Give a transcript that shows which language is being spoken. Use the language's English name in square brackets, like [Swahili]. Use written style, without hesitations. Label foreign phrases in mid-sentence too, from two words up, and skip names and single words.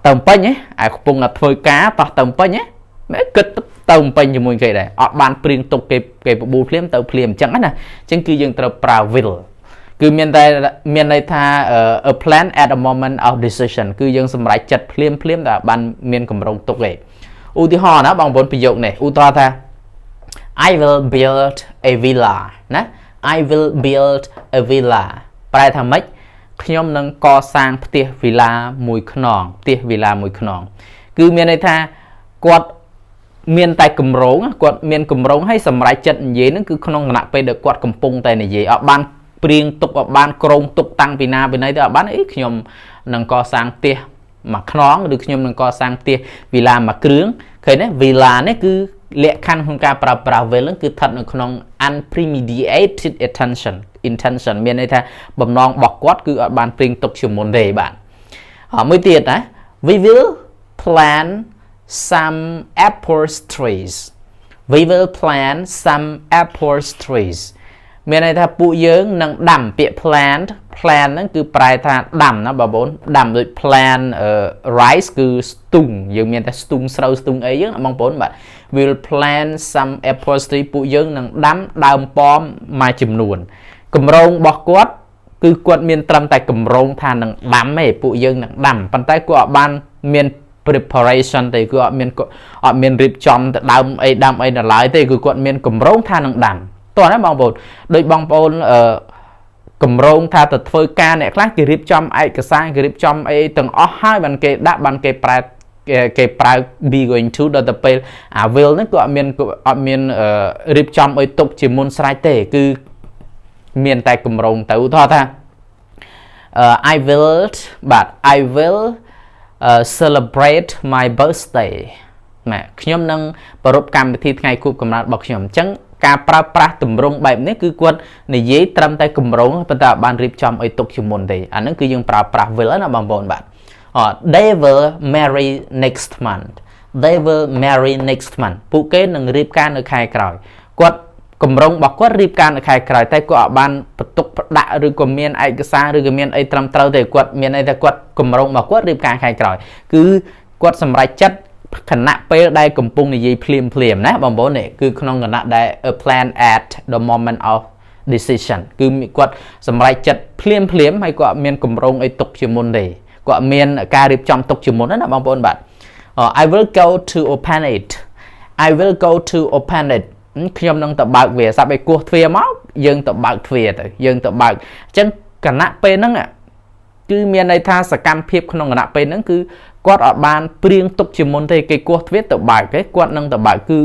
[Khmer] ទៅពេញឯងកំពុងតែធ្វើការតោះទៅពេញឯងគិតទៅពេញជាមួយគេដែរអត់បានព្រៀងទុកគេបបួលភ្លាមទៅភ្លាមអញ្ចឹងណាអញ្ចឹងគឺយើងត្រូវប្រើ will គឺមានន័យថា [English] a plan at a moment of decision [Khmer] គឺយើង សម្រេចចិត្តភ្លាមតែបានមានកម្រងទុកទេឧទាហរណ៍ណាបងប្អូនប្រយោគនេះឧទាហរណ៍ថា [English] I will build a villa [Khmer] ណា [English] I will build a villa [Khmer] ប្រែថាម៉េចខ្ញុំ នឹងកសាងផ្ទះ villa មួយខ្នងគឺមានន័យថាគាត់មានតែគម្រោងហើយសម្រេចចិត្តនិយាយហ្នឹងគឺក្នុងគណៈ ពេលដែលគាត់កំពុងតែនិយាយអត់បានព្រៀងទុកអត់បានក្រងទុកតាំងពីណាពីណីទៅអត់បានខ្ញុំនឹងកសាងផ្ទះមួយខ្នងឬខ្ញុំនឹងកសាងផ្ទះ villa មួយគ្រឿងឃើញទេ villa នេះគឺលក្ខខណ្ឌក្នុងការប្រើប្រាស់ will ហ្នឹងគឺស្ថិតនៅក្នុង [English] unpremeditated intention [Khmer] មានន័យថាបំណងរបស់គាត់គឺអត់បានព្រៀងទុកជាមុនទេបាទមួយទៀតណា [English] we will plan some apple trees [Khmer] មានន័យថាពួកយើងនឹងដាំពាក្យ plan ហ្នឹងគឺប្រែថាដាំណាបងប្អូនដាំដូច [English] plan rice [Khmer] គឺស្ទូងយើងមានតែស្ទូងស្រូវស្ទូងអីយើងបងប្អូនបាទ [English] will plan some apple tree [Khmer] ពួកយើងនឹងដាំដើមប៉មមួយចំ នួនគម្រោងរបស់គាត់គឺគាត់មានត្រឹមតែគម្រោងថានឹងដាំទេពួកយើងនឹងដាំប៉ុន្តែគាត់អត់បានមាន preparation ទេគឺអត់មានរៀបចំ ទៅដើមអីដាំអីនៅឡើយទេគឺគាត់មានគម្រោងថានឹងដាំតោះណាបងប្អូនដូចបងប្អូនគម្រោងថាទៅធ្វើការអ្នកខ្លះគេរៀបចំឯកសារគេរៀបចំអីទាំងអស់ហើយបានគេដាក់បានគេប្រែគេប្រើ [English] be going to [Khmer] ដល់ទៅពេលអា will ហ្នឹងក៏អត់មានរៀបចំឲ្យទុកជាមុនស្រេចទេគឺមាន តែកម្រងទៅថតថា [English] I will celebrate my birthday [Khmer] ណាខ្ញុំនឹងប្រារព្ធកម្មវិធីថ្ងៃខួបកំណើតរបស់ខ្ញុំអញ្ចឹងការប្រើប្រាស់ទម្រង់បែបនេះគឺគាត់និយាយត្រឹមតែកម្រងប៉ុន្តែបានរៀបចំឲ្យទុកជាមុនទេអាហ្នឹងគឺយើងប្រើប្រាស់ will ណាបងប្អូនបាទ [English] they will marry next month [Khmer] ពួកគេនឹងរៀបការនៅខែក្រោយគាត់កម្រងរបស់គាត់រៀបការនៅខែក្រោយតែគាត់អត់បានបន្ទុកផ្ដាក់ឬក៏មាន ឯកសារឬក៏មានអីត្រឹមត្រូវទេគាត់មានអីតែគាត់កម្រងរបស់គាត់រៀបការខែក្រោយគឺគាត់សម្រេចចិត្តខណៈពេលដែលកំពុងនិយាយភ្លាមណាបងប្អូននេះគឺក្នុងគណៈដែល [English] a plan at the moment of decision [Khmer] គឺគាត់សម្រេចចិត្តភ្លាមហើយគាត់មានកម្រងអីទុកជាមុនទេគាត់មានការរៀបចំទុកជាមុនណាបងប្អូនបាទ [English] I will go to open it [Khmer] ខ្ញុំនឹងទៅបើកវាសាប់ឲ្យគោះទ្វារមកយើងទៅបើកទ្វារទៅយើងទៅបើកអញ្ចឹងគណៈពេលហ្នឹងគឺមានន័យថាសកម្មភាពក្នុងគណៈពេលហ្នឹងគឺគាត់អត់បានព្រៀងទុកជាមុនទេគេគោះទ្វារទៅបើកទេគាត់នឹងទៅបើកគឺ